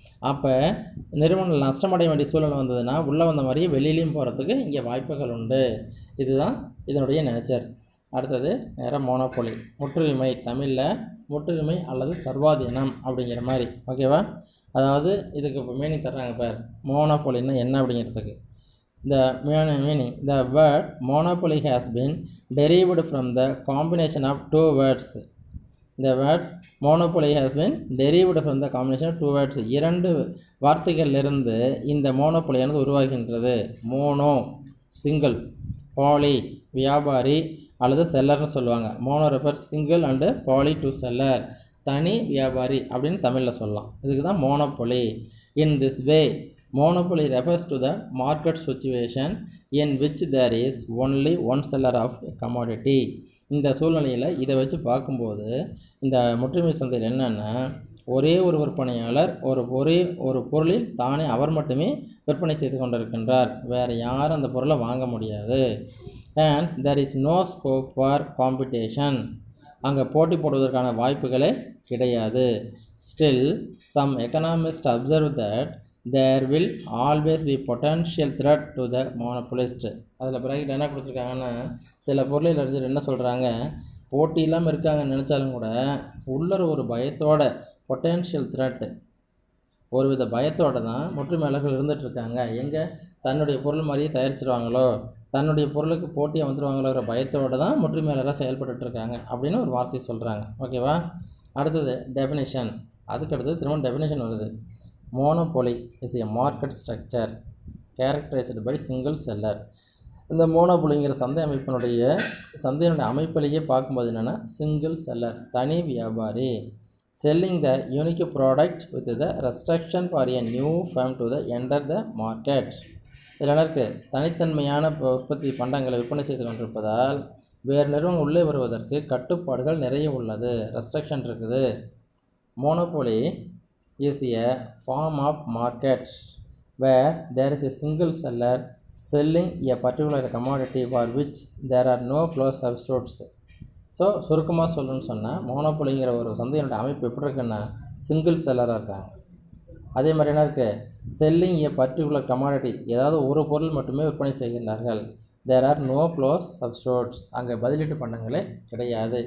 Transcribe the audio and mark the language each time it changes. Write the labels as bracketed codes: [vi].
[ta] அப்போ நிறுவனம் நஷ்டமடைய வேண்டிய சூழ்நிலை வந்ததுன்னா உள்ளே வந்த மாதிரியே வெளியிலையும் போகிறதுக்கு இங்கே வாய்ப்புகள் உண்டு. இதுதான் இதனுடைய நேச்சர். அடுத்தது நேராக மோனோபோலி, முற்றுரிமை. தமிழில் முற்றுரிமை அல்லது சர்வாதீனம் அப்படிங்கிற மாதிரி. ஓகேவா? அதாவது இதுக்கு இப்போ மீனிங் தர்றாங்க பார், மோனோபோலின்னா என்ன அப்படிங்கிறதுக்கு. [en] The meaning, the word monopoly has been derived from the combination of two words. The word monopoly has been derived from the combination of two words. [ta] இரண்டு வார்த்தைகளிலிருந்து இந்த மோனோபோலியானது உருவாகின்றது. மோனோ சிங்கிள், பாலி வியாபாரி அல்லது செல்லர்னு சொல்லுவாங்க. [en] mono refers single and poly to seller, [ta] தனி வியாபாரி அப்படின்னு தமிழில் சொல்லலாம். இதுக்கு தான் monopoly. [en] In this way monopoly refers to the market situation in which there is only one seller of a commodity. [ta] இந்த சூழ்நிலையில் இதை வச்சு பார்க்கும்போது இந்த முற்றுரிமை சந்தையில் என்னென்னா, ஒரே ஒரு விற்பனையாளர் ஒரு பொருளில் தானே அவர் மட்டுமே விற்பனை செய்து கொண்டிருக்கின்றார், வேறு யாரும் அந்த பொருளை வாங்க முடியாது. [en] and there is no scope for competition, [ta] அங்கே போட்டி போடுவதற்கான வாய்ப்புகளே கிடையாது. [en] still some economists observe that there will always be potential threat to the monopolist. [ta] அதில் பிறகு என்ன கொடுத்துருக்காங்கன்னா, சில பொருளில் இருந்து என்ன சொல்கிறாங்க, போட்டி இல்லாமல் இருக்காங்கன்னு நினச்சாலும் கூட உள்ள ஒரு பயத்தோட, பொட்டென்ஷியல் த்ரெட், ஒருவித பயத்தோடு தான் முற்றுமையாளர்கள் இருந்துகிட்ருக்காங்க. எங்கே தன்னுடைய பொருள் மாதிரியே தயாரிச்சிருவாங்களோ, தன்னுடைய பொருளுக்கு போட்டியாக வந்துடுவாங்களோங்கிற பயத்தோடு தான் முற்றுமையாளராக செயல்பட்டுருக்காங்க அப்படின்னு ஒரு வார்த்தை சொல்கிறாங்க. ஓகேவா? அடுத்தது டெஃபினேஷன். அதுக்கடுத்து திரும்ப டெஃபினேஷன் வருது. [en] Monopoly is a market structure characterized by single seller. [ta] இந்த மோனோபோலிங்கிற சந்தையினுடைய அமைப்பிலேயே பார்க்கும்போது என்னென்னா, [en] Single seller தனி வியாபாரி, selling the unique product with the restriction for a new firm to the enter the market. [ta] இதில் என்ன இருக்குது, தனித்தன்மையான உற்பத்தி பண்டங்களை விற்பனை செய்து கொண்டிருப்பதால் வேறு நிறுவனம் உள்ளே வருவதற்கு கட்டுப்பாடுகள் நிறைய உள்ளது, ரெஸ்ட்ரிக்ஷன் இருக்குது. [en] Monopoly is a form of market where there is a single seller selling a particular commodity for which there are no close substitutes. [ta] So சுருக்கமாக சொல்லணும்னு சொன்னால், மோனோபோலிங்கிற ஒரு சந்தையினுடைய அமைப்பு எப்படி இருக்குன்னா, சிங்கிள் செல்லராக இருக்காங்க. அதே மாதிரி என்ன இருக்குது, [en] selling a particular commodity, [ta] ஏதாவது ஒரு பொருள் மட்டுமே விற்பனை செய்கின்றார்கள். [en] there are no close substitutes, [ta] அங்கே பதிலீட்டு பண்டங்களே கிடையாது.